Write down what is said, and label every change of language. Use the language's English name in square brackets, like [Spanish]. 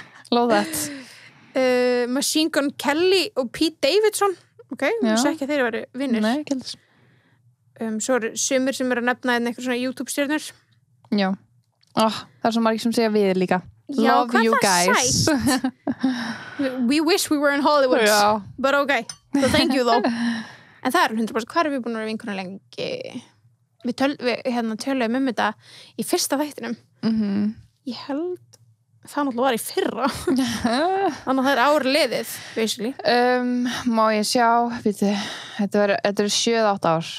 [English] Love that. [Icelandic] Machine Gun Kelly og Pete Davidson. Ok, ég sé ekki að þeir eru vinnir. Nei, ekki heldur. Svo eru sumir sem eru að nefna einhver svona YouTube-stjörnur. Já. Það er svo margir sem segja við líka. Já, [English] love you guys. We wish we were in Hollywood. [Icelandic] Já. [English] But okay, so thank you though. [Icelandic] En það er 100%. Hvað erum við búin að vera vinkonur lengi? Við töluðum þetta í fyrsta þættinum. Ég held það náttúrulega var í fyrra. Þannig að það er ár liðið, basically. Má ég sjá, þetta eru 7-8 ár.